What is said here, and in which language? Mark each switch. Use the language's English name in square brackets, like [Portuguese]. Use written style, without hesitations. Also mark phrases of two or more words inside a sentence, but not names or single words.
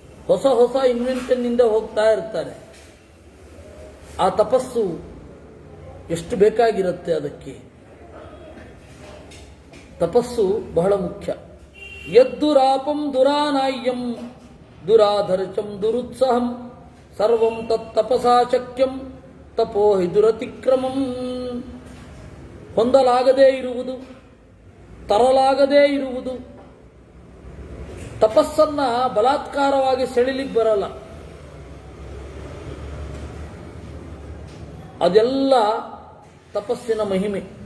[Kannada] ಹೊಸ ಹೊಸ ಇನ್ವೆನ್ಷನ್ನಿಂದ ಹೋಗ್ತಾ ಇರ್ತಾರೆ. ಆ ತಪಸ್ಸು ಎಷ್ಟು ಬೇಕಾಗಿರುತ್ತೆ ಅದಕ್ಕೆ. ತಪಸ್ಸು ಬಹಳ ಮುಖ್ಯ. [Sanskrit] ಯದ್ದುರಾಪಂ ದುರಾನಾಯ್ಯಂ ದುರಾಧರ್ಚಂ ದುರುತ್ಸಾಹಂ ಸರ್ವಂ ತತ್ತಪಸಾ ಶಕ್ಯಂ ತಪೋ ಹಿ ದುರತಿಕ್ರಮಂ. [Kannada] ಹೊಂದಲಾಗದೇ ಇರುವುದು, ತರಲಾಗದೇ ಇರುವುದು. ತಪಸ್ಸನ್ನ ಬಲಾತ್ಕಾರವಾಗಿ ಸೆಳಿಲಿಕ್ಕೆ ಬರಲ್ಲ. ಅದೆಲ್ಲ ತಪಸ್ಸಿನ ಮಹಿಮೆ.